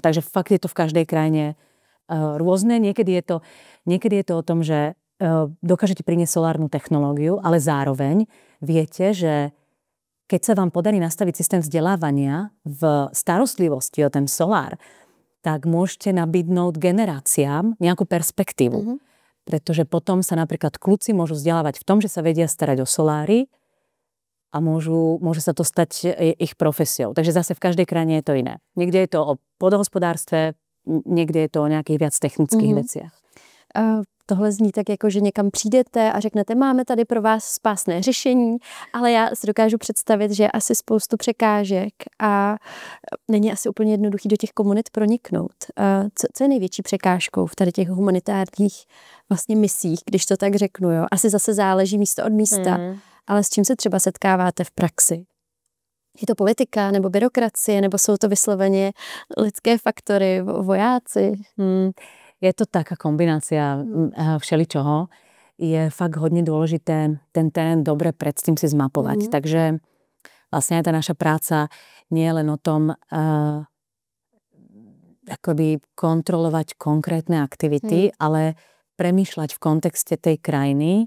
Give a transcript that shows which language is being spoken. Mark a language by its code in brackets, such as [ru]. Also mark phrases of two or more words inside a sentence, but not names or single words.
[sk] Takže fakt je to v každej krajine rôzne. Niekedy je to o tom, že dokážete priniesť solárnu technológiu, ale zároveň viete, že keď sa vám podarí nastaviť systém vzdelávania v starostlivosti o ten solár, tak môžete nabídnúť generáciám nejakú perspektívu. Pretože potom sa napríklad kľudci môžu vzdelávať v tom, že sa vedia starať o soláry a môže sa to stať ich profesiou. Takže zase v každej krajine je to iné. Niekde je to o poľnohospodárstve, niekde je to o nejakých viac technických veciach. [cs] Tohle zní tak jako, že někam přijdete a řeknete, máme tady pro vás spásné řešení, ale já si dokážu představit, že je asi spoustu překážek a není asi úplně jednoduchý do těch komunit proniknout. Co je největší překážkou v tady těch humanitárních vlastně misích, když to tak řeknu, jo? Asi zase záleží místo od místa, ale s čím se třeba setkáváte v praxi? Je to politika nebo byrokracie, nebo jsou to vysloveně lidské faktory, vojáci? [sk] Je to taká kombinácia všeličoho. Je fakt hodne dôležité ten terén dobre predtým si zmapovať. Takže vlastne aj tá naša práca nie je len o tom akoby kontrolovať konkrétne aktivity, ale premýšľať v kontexte tej krajiny.